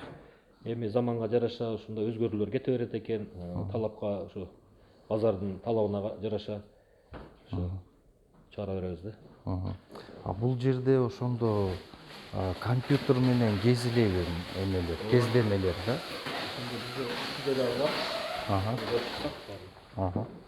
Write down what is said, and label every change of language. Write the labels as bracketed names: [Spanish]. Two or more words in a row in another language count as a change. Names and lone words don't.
[Kyrgyz] Эми заманга жараша ушундай өзгөрүүлөр кете берет экен, талапка ушу базардын талабына жараша ушу чыгара беребиз да. А бул жерде ошондо компьютер менен кезилеби эмелер, кездемелер да? [Turkish] Bizde de var. Aha. Aha.